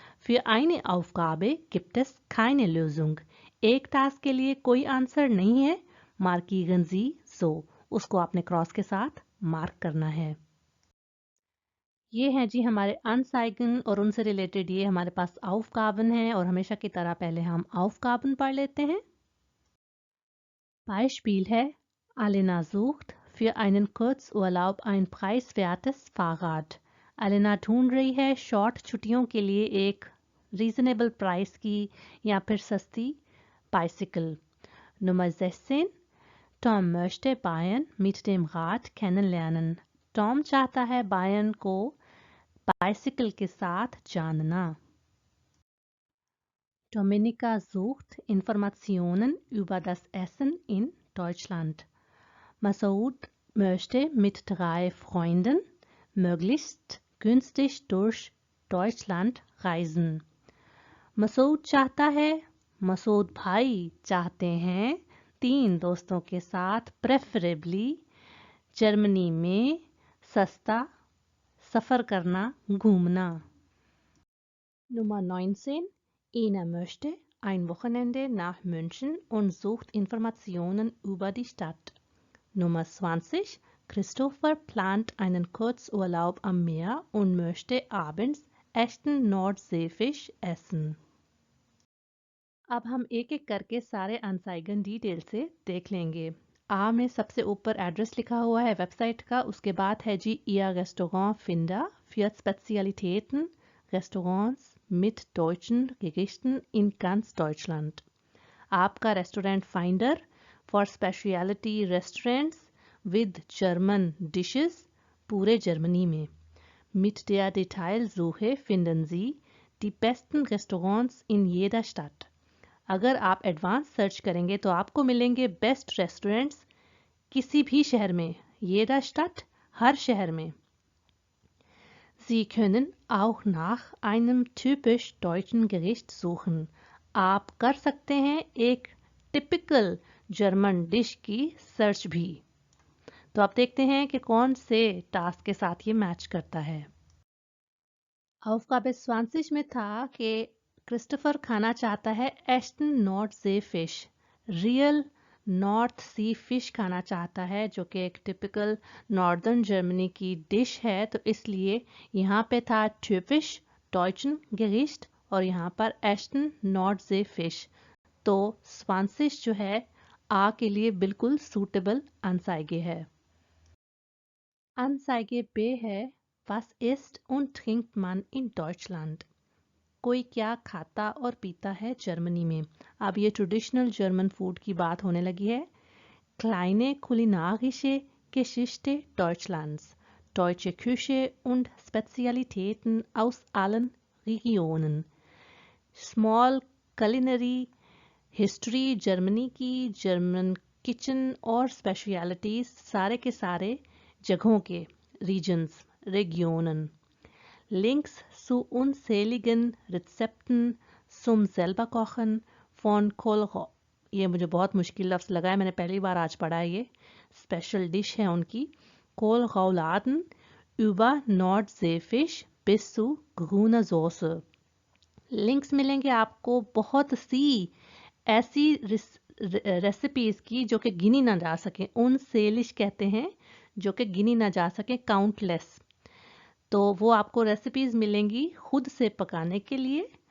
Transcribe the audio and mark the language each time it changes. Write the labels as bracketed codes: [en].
[de] Für eine Aufgabe gibt es keine Lösung. [hi] एक task के लिए कोई आंसर नहीं है. [de] Markieren Sie so. [hi] उसको आपने क्रॉस के साथ मार्क करना है। ये हैं जी हमारे अनसाइगन और उनसे रिलेटेड ये हमारे पास Aufgaben हैं और हमेशा की तरह पहले हम Aufgaben पढ़ लेते हैं। [de] Beispiel है Alena sucht für einen Kurzurlaub ein preiswertes Fahrrad। [hi] Alena ढूंढ रही है शॉर्ट छुट्टियों के लिए एक रीजनेबल प्राइस की या फिर सस्ती bicycle. [de] Nummer 16 Tom möchte Bayern mit dem Rad kennenlernen। [hi] Tom चाहता है बायन को बाइसिकल के साथ जानना। [de] Dominika sucht Informationen über das Essen in Deutschland। Masoud möchte mit 3 Freunden möglichst günstig durch Deutschland reisen। [hi] Masood चाहता है, मसूद भाई चाहते हैं 3 दोस्तों के साथ प्रेफरेबली जर्मनी में सस्ता सफ़र करना, घूमना। [de] Nummer 19 Ina möchte ein Wochenende nach München und sucht Informationen über die Stadt। Nummer 20 Christopher plant einen Kurzurlaub am Meer und möchte abends echten Nordseefisch essen। [hi] अब हम एक एक करके सारे अनसाइगन डिटेल से देख लेंगे। आ में सबसे ऊपर एड्रेस लिखा हुआ है वेबसाइट का, उसके बाद है जी [de] Ihr Restaurant Finder für Spezialitäten Restaurants mit deutschen Gerichten in ganz Deutschland। [hi] आपका restaurant finder for speciality restaurants with German dishes पूरे जर्मनी में। [de] Mit der Detailsuche finden Sie die besten Restaurants in jeder Stadt। [hi] अगर आप advance search करेंगे तो आपको मिलेंगे best restaurants किसी भी शहर में, [de] jeder Stadt [hi] हर शहर में। [de] Sie können auch nach einem typisch deutschen Gericht suchen। [hi] आप कर सकते हैं एक टिपिकल जर्मन डिश की सर्च भी। तो आप देखते हैं कि कौन से टास्क के साथ ये मैच करता है। Aufgabe 20 में था कि क्रिस्टोफर खाना चाहता है एस्टन नॉर्थ सी फिश, रियल नॉर्थ सी फिश खाना चाहता है, जो कि एक टिपिकल नॉर्दर्न जर्मनी की डिश है। तो इसलिए यहाँ पे था ट्यूफिश डॉइचन गेरिस्ट और यहाँ पर एस्टन नॉर्थ सी फिश। तो स्वांसिश जो है आ के लिए बिल्कुल सूटेबल अनसाइगे है। अनसाइगे बे है [de] Was isst und trinkt man in Deutschland? [hi] कोई क्या खाता और पीता है जर्मनी में। अब ये ट्रेडिशनल जर्मन फूड की बात होने लगी है। [de] Kleine kulinarische Geschichte Deutschlands, deutsche Küche und Spezialitäten aus allen Regionen। [en] Small culinary history [hi] Germany की, जर्मन किचन और स्पेशलिटीज सारे के सारे जगहों के, regions, Regionen। [de] Links zu unzähligen Rezepten zum selberkochen von Kohlrabi। [hi] ये मुझे बहुत मुश्किल लफ्ज़ लगा है, मैंने पहली बार आज पढ़ा है। ये स्पेशल डिश है उनकी। [de] Kohlrauladen über Nordseefisch bis zu grüner Soße। [hi] Links मिलेंगे आपको बहुत सी ऐसी रेसिपीज़ की जो कि गिनी ना जा सके। उन सेलिश कहते हैं जो कि गिनी ना जा सके, काउंटलेस। तो वो आपको रेसिपीज़ मिलेंगी खुद से पकाने के लिए।